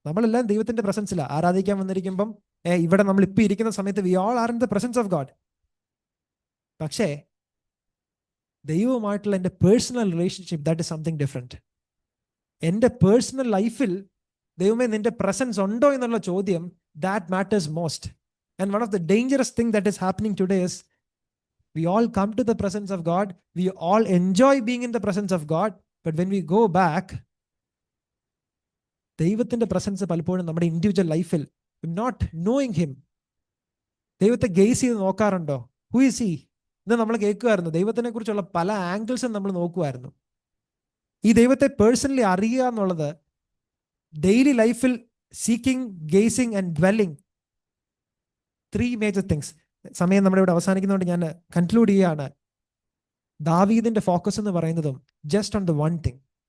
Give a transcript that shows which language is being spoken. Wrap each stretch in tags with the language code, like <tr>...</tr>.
<ml>നമ്മളെല്ലാം ദൈവത്തിന്റെ പ്രസൻസിലാണ് ആരാധിക്കാൻ വന്നിരിക്കുമ്പം. ഇവിടെ നമ്മൾ ഇപ്പം ഇരിക്കുന്ന സമയത്ത്</ml> <en>We all are in the presence of God.</en> <ml>പക്ഷേ ദൈവവുമായിട്ടുള്ള എൻ്റെ personal relationship,</ml> <en>That is something different.</en> <ml>എൻ്റെ പേഴ്സണൽ ലൈഫിൽ ദൈവമേ നിന്റെ പ്രസൻസ് ഉണ്ടോ എന്നുള്ള ചോദ്യം,</ml> <en>that matters most. And one of the dangerous thing that is happening today is we all come to the presence of God, we all enjoy being in the presence of God, but when we go back,</en> <ml>ദൈവത്തിന്റെ presence പലപ്പോഴും നമ്മുടെ individual ലൈഫിൽ</ml> <en>not knowing him.</en> <ml>ദൈവത്തെ guys ചെയ്ത് നോക്കാറുണ്ടോ?</ml> <en>Who is he?</en> <ml>ഇന്ന് നമ്മൾ കേൾക്കുമായിരുന്നു, ദൈവത്തിനെ കുറിച്ചുള്ള പല ആംഗിൾസും നമ്മൾ നോക്കുമായിരുന്നു. ഈ ദൈവത്തെ പേഴ്സണലി അറിയുക എന്നുള്ളത് ഡെയിലി ലൈഫിൽ</ml> <en>Seeking, gazing and dwelling, 3 major things.</en> <ml>സമയം നമ്മുടെ ഇവിടെ അവസാനിക്കുന്നതുകൊണ്ട് ഞാൻ കൺക്ലൂഡ് ചെയ്യുകയാണ്. ദാവീദിന്റെ ഫോക്കസ് എന്ന് പറയുന്നതും</ml> <en>Just on the one thing.</en>